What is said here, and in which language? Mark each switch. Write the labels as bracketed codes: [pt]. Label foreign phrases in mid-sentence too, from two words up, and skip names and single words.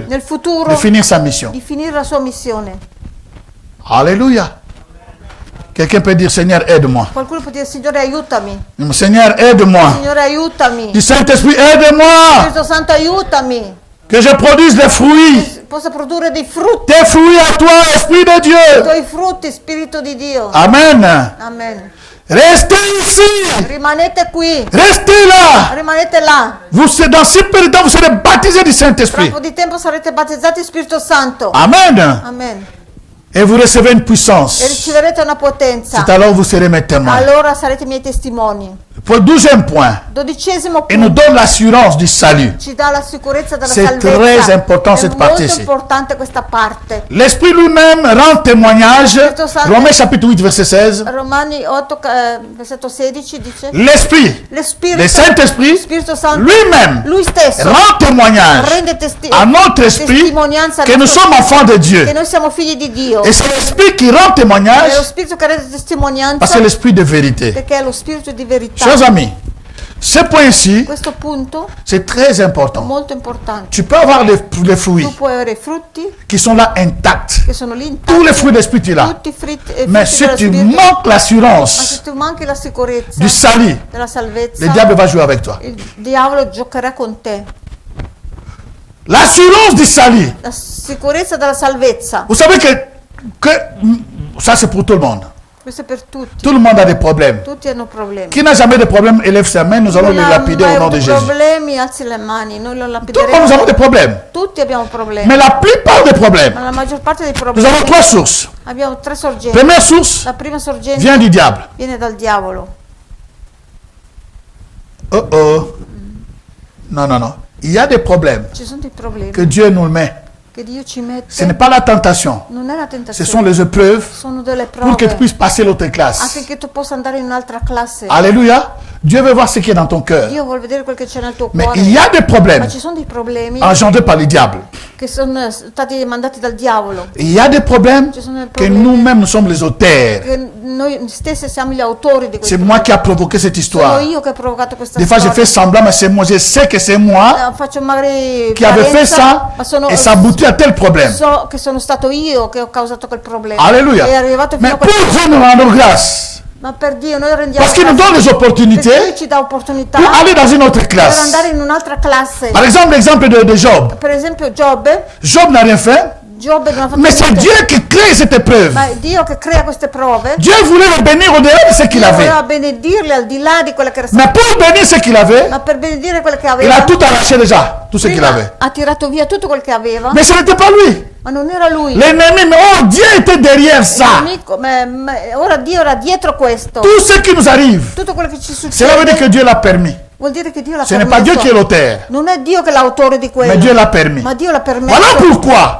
[it] nel futuro [fr] de finir sa mission. [it] di finire la sua missione. [fr] Alléluia. Quelqu'un peut dire, Seigneur, aide-moi. [it] Qualcuno può dire, Signore aiutami, [fr] Seigneur, aide-moi. [it] Signore aiutami, [fr] Du Saint-Esprit, aide-moi. [it] Spirito Santo aiutami, [fr] Que je produise des fruits. [it] possa produrre dei frutti, [fr] Des fruits à toi, Esprit de [it] i [fr] Dieu. [it] tuoi frutti, Spirito di Dio. [fr] Amen. [it] Amen. [fr] Restez ici. [it] Rimanete qui, [fr] Restez là. [it] rimanete là. [fr] Vous serez dans si peu de temps, vous serez baptisés du [it] Tra un [fr] Saint-Esprit. [it] po' di tempo sarete battezzati Spirito Santo. [fr] Amen. [it] Amen. [fr] Et vous recevez une [it] E [fr] puissance. [it] riceverete una potenza. [fr] C'est alors que vous serez mes témoins. [it] Allora sarete miei testimoni. [fr] Pour le 12e point, [it] 12° [fr] il nous [it] punto. [fr] donne l'assurance du salut. [it] Ci dà la sicurezza della [fr] C'est [it] salvezza. [fr] très important [it] È [fr] cette [it] molto [fr] partie-ci. [it] importante questa parte. [fr] L'Esprit lui-même rend témoignage. Romains chapitre 8, verset 16. [it] Romani 8, versetto 16 dice: [fr] L'Esprit, [it] Lo Spirito, [fr] le Saint-Esprit, [it] Spirito Santo, [fr] lui-même [it] lui stesso [fr] rend témoignage [it] rende [fr] à notre esprit [it] testimonianza [fr] que nous sommes enfants de Dieu. [it] che noi siamo figli di Dio. [fr] Et c'est l'Esprit qui rend [it] È lo [fr] témoignage [it] Spirito che rende testimonianza [fr] parce que c'est l'Esprit de vérité. [it] perché è lo Spirito di verità. [fr] Chers amis, ce point-ci, [it] Questo punto [fr] c'est très [it] è [fr] important. [it] molto importante. [fr] Tu peux avoir les [it] Tu [fr] fruits [it] puoi avere frutti [fr] qui sont là intacts. [it] che sono lì [fr] Tous les [it] intatti, [fr] fruits d'esprit, tu es là. [it] tutti i frutti, [fr] Mais [it] frutti [fr] si [it] dello [fr] tu [it] Spirito. [fr] manques [it] Ma [fr] l'assurance [it] se tu manchi la sicurezza [fr] du salut, [it] della salvezza, [fr] le diable va jouer avec toi. [it] il diavolo giocherà con te. [fr] L'assurance du salut. [it] La sicurezza della salvezza. [fr] Vous savez que ça c'est pour tout le monde. [it] Questo è per tutti. [fr] Tout le monde a des problèmes. [it] Tutti hanno problemi. [fr] Qui n'a jamais de problème, élève sa main, nous allons le lapider au nom de Jésus. [it] Problemi, alzi le mani, noi lo [fr] Tout le [it] lapideremo. [fr] monde, nous avons des problèmes. [it] Tutti abbiamo problemi. [fr] Mais la plupart des problèmes, [it] Ma la maggior parte dei [fr] nous [it] problemi [fr] avons trois sources. [it] abbiamo tre sorgenti. [fr] Première source [it] La prima sorgente [fr] vient du diable. [it] viene dal diavolo. [fr] Oh oh. Non, non, non. Il y a des problèmes [it] Ci sono dei problemi [fr] que Dieu nous met. [it] che Dio ci [fr] Ce [it] mette. [fr] n'est pas la tentation. [it] Non è la [fr] Ce [it] tentazione. [fr] sont les épreuves [it] Sono delle [fr] pour que tu [it] prove [fr] puisses passer l'autre classe. [it] affinché tu possa andare in un'altra classe. [fr] Alléluia. Dieu veut voir ce qui est dans ton cœur. [it] Dio vuole vedere quel che c'è nel tuo [fr] Mais [it] cuore. [fr] il y a des problèmes [it] Ma ci sono dei problemi [fr] engendrés par le diable. [it] che sono stati mandati dal diavolo. [fr] Il y a des problèmes [it] Ci sono dei [fr] que [it] problemi [fr] nous-mêmes nous sommes les auteurs. [it] che noi stessi siamo gli autori di [fr] C'est [it] questo. [fr] moi qui a provoqué cette [it] Sono [fr] histoire. [it] io che ho provocato questa [fr] Des fois, je [it] storia. [fr] fais semblant, mais c'est moi. Je sais que c'est moi [it] Faccio magari [fr] qui avait fait ça [it] ma sono, [fr] et ça aboutit à tel problème. [it] so che sono stato io che ho causato quel problema. [fr] Alléluia. [it] È arrivato fino [fr] Mais [it] a [fr] pour [it] quel [fr] Dieu, nous rendons grâce. [it] Ma per Dio noi rendiamo [fr] Parce qu'il nous donne des [it] perché [fr] opportunités [it] Lui ci dà opportunità [fr] pour aller dans une autre [it] per [fr] classe. [it] andare in un'altra classe. [fr] Par exemple, l'exemple de Job. [it] Per esempio Giobbe [fr] Job n'a rien fait, [it] non ha fatto [fr] mais c'est [it] niente. [fr] Dieu qui crée cette épreuve. [it] Ma è Dio che crea queste prove. [fr] Dieu voulait le bénir au-delà de ce qu'il [it] Dio [fr] avait. [it] voleva benedirli al di là di quelle che era [fr] Mais [it] stato. [fr] pour bénir ce qu'il avait, [it] Ma per benedire quelle che [fr] il [it] aveva, [fr] a tout arraché déjà, tout ce qu'il [it] prima [fr] avait. [it] ha tirato via tutto quel che aveva, [fr] Mais ce n'était pas lui. [it] ma non era lui. [fr] L'ennemi, mais oh, Dieu était derrière ça. [it] L'amico, ora Dio era dietro questo. [fr] Tout ce qui nous arrive, [it] Tutto quello che ci [fr] cela veut dire que [it] succede [fr] Dieu l'a permis. [it] vuol dire che Dio l'ha [fr] Ce n'est pas Dieu [it] permesso. [fr] qui est l'auteur, [it] Non è Dio che è l'autore di quello, [fr] mais Dieu l'a permis. [it] ma Dio l'ha permesso. [fr] Voilà pourquoi,